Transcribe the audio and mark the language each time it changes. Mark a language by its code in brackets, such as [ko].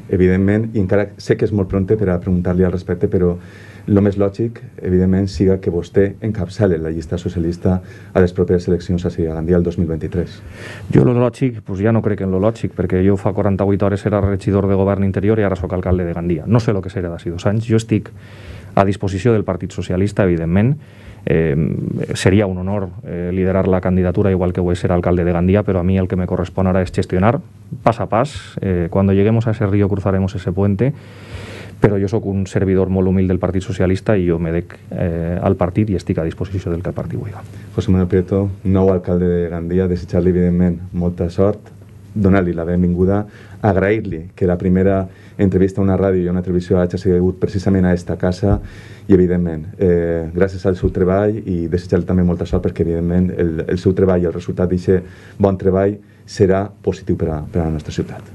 [ca] Evidentment, i encara sé que és molt pronte per a preguntar-li al respecte, però el més lògic, evidentment, siga que vostè encapçali la llista socialista a les properes eleccions a Gandia el 2023. Jo lo lògic, ja no crec en lo lògic, perquè jo fa 48 hores era regidor de govern interior i ara sóc alcalde de Gandia. No sé el que serà d'ací 2 anys. Jo estic a disposició del Partit Socialista, evidentment. Seria un honor [es] liderar la candidatura igual que voy a ser alcalde de Gandia, pero a mí el que me corresponde ahora es gestionar [ca] pas a pas. [es] Cuando lleguemos a ese río cruzaremos ese puente, [ca] però jo sóc un servidor molt humil del Partit Socialista i jo me dec al partit i estic a disposició del que el partit vulgui. José Manuel Prieto, nou alcalde de Gandia, desitjar-li evidentment molta sort, donar-li la benvinguda, agrair-li que la primera entrevista a una ràdio i a una televisió hagi sigut precisament a esta casa i, evidentment, gràcies al seu treball i desitjar-li també molta sort perquè, evidentment, el seu treball i el resultat d'aquest bon treball serà positiu per a la nostra ciutat.